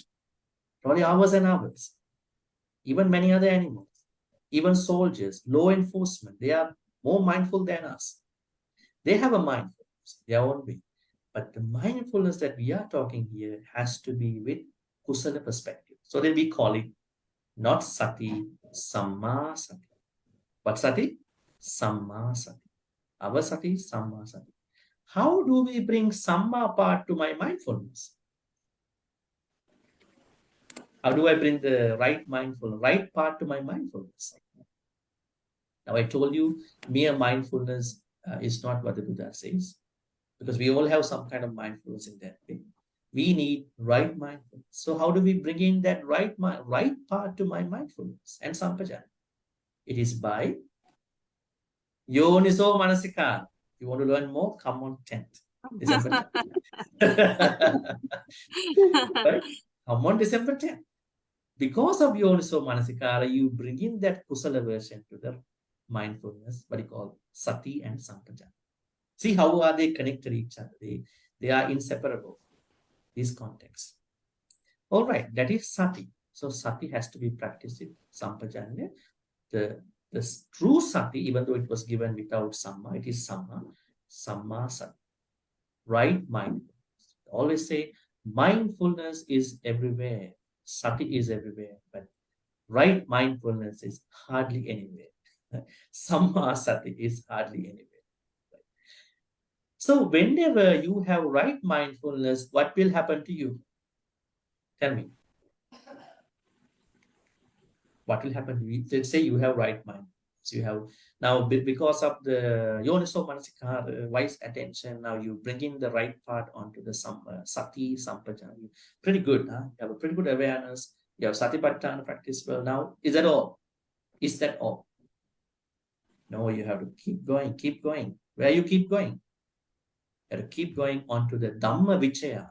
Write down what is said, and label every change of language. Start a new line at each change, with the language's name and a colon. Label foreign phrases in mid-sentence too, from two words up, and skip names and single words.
English: Probably hours and hours. Even many other animals. Even soldiers, law enforcement, they are more mindful than us. They have a mindfulness, their own way. But the mindfulness that we are talking here has to be with kusala perspective. So then we call it not
Pali: sati, samma sati. What sati? Samma sati. Our sati, samma sati.
English: How do we bring samma part to my mindfulness? How do I bring the right part to my mindfulness? Now I told you, mere mindfulness is not what the Buddha says, because we all have some kind of mindfulness in that way. We need right mindfulness. So how do we bring in that right part to my mindfulness and sampajan? It is by
Pali: yoniso manasikara.
English: You want to learn more? Come on 10th December 10th. Right? Come on December 10th. Because of
Pali: yoniso manasikara,
English: you bring in that kusala version to the mindfulness, what you call sati and sampajan. See how are they connected to each other? They are inseparable, these contexts. All right, that is sati. So sati has to be practiced with sampajanya. The true sati, even though it was given without samma, it is
Pali: samma sati.
English: Right mindfulness. Always say mindfulness is everywhere. Sati is everywhere, but right mindfulness is hardly anywhere.
Pali: Samma sati
English: is hardly anywhere. So whenever you have right mindfulness, what will happen to you? Tell me. What will happen to you? Let's say you have right mind. So you have now, because of the
Pali: yoniso manasikara,
English: wise attention, now you bring in the right part onto the
Pali: sati sampajana.
English: Pretty good, huh? You have a pretty good awareness. You have satipatthana practice well. Now, is that all? Is that all? No, you have to keep going, keep going. Where you keep going? You have to keep going onto the
Pali: Dhamma Vichaya.